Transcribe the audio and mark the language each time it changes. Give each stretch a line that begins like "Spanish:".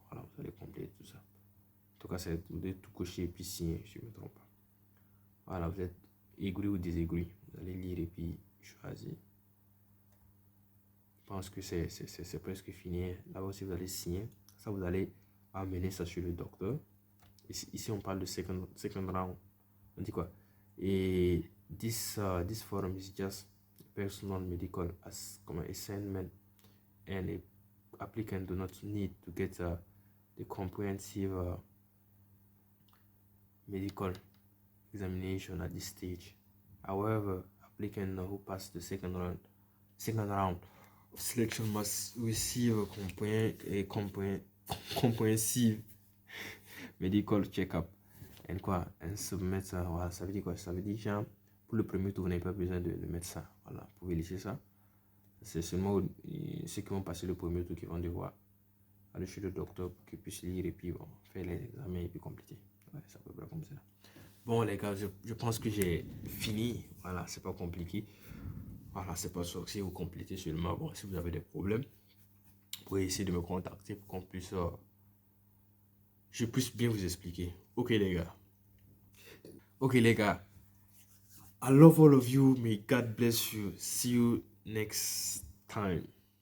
French: Voilà, vous allez compléter tout ça. En tout cas, vous devez tout cocher et puis signer, si je ne me trompe pas. Voilà, vous êtes aigri ou désagréé. Vous allez lire et puis choisir. Je pense que c'est presque fini. Là aussi, vous allez signer. Ça, vous allez amener ça sur le docteur. Ici on parle de second round. On dit quoi?
English: Et this form is just personal medical assignment, and the applicant do not need to get the comprehensive medical examination at this stage. However, applicant who passed the second round of selection must receive a comprehensive medical check-up and quoi, and submit ça.
French: Voilà, ça veut dire quoi? Ça veut dire genre, pour le premier tour, vous n'avez pas besoin de mettre ça. Voilà, vous pouvez laisser ça. C'est seulement ceux qui vont passer le premier tour qui vont devoir aller chez le docteur pour qu'ils puissent lire et puis bon, faire les examens et puis compléter. Ouais, c'est à peu près comme ça. Bon les gars, je pense que j'ai fini. Voilà, c'est pas compliqué. Voilà, c'est pas sûr que si vous complétez seulement. Bon, si vous avez des problèmes, vous pouvez essayer de me contacter pour qu'on puisse je puisse bien vous expliquer. Ok les gars.
English: I love all of you. May God bless you. See you next time.